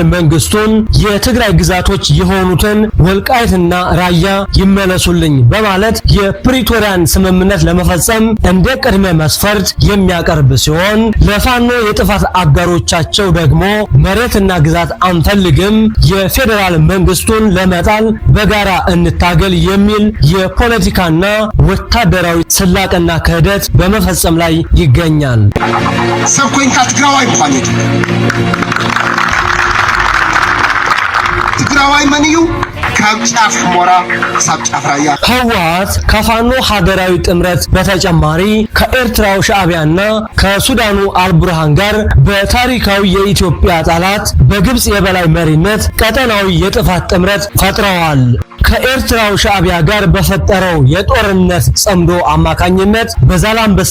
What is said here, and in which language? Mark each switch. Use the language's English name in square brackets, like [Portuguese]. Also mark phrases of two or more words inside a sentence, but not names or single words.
[Amharic] መንግስቱን የትግራይ ግዛቶች የሆኑትን ወልቃይትና ራያ ይመለሱልኝ በማለት የፕሪቶሪያን ስምምነት ለመፈጸም እንደ ቅድመ መስፈርት የሚያቀርብ ሲሆን ለፋኖ የጥፋት አጋሮቻቸው ደግሞ መሬትና ግዛት አንፈልግም፣ የፌዴራል መንግስቱን ለመጣል በጋራ እንታገል የሚል የፖለቲካና ወታደራዊ ስላቅና ክህደት በመፈጸም ላይ ይገኛል። [Tigrinya] ሰብኮይንካ ትግራዋይ ምዃኑ ትግራዋይ መንዩ ካብ ጫፍ ሑመራ ክሳብ ጫፍ ራያ [Amharic] ህወሓት ከፋኖ ሀገራዊ ጥምረት በተጨማሪ ከኤርትራው ሻዕቢያና ከሱዳኑ አልቡርሃን ጋር በታሪካዊ የኢትዮጵያ ጠላት በግብጽ የበላይ መሪነት ቀጠናዊ የጥፋት ጥምረት ፈጥረዋል። ከኤርትራው ሻዕቢያ ጋር በፈጠረው የጦርነት ጸምዶ አማካኝነት በዛላምበሳ